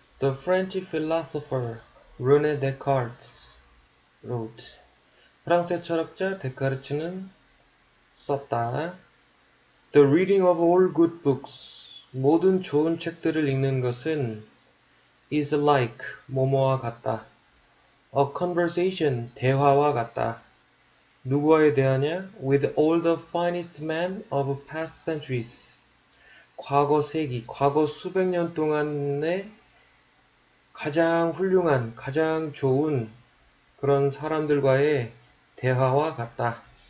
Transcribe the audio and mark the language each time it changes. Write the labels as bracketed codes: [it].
[en] The French philosopher René Descartes wrote. [ko] 프랑스의 철학자 데카르트는 썼다. [en] The reading of all good books. [ko] 모든 좋은 책들을 읽는 것은 [en] is like [ko] 뭐뭐와 같다. [en] A conversation [ko] 대화와 같다. 누구와의 대화냐? [en] With all the finest men of past centuries. [ko] 과거 세기, 과거 수백 년 동안의 가장 훌륭한, 가장 좋은 그런 사람들과의 대화와 같다.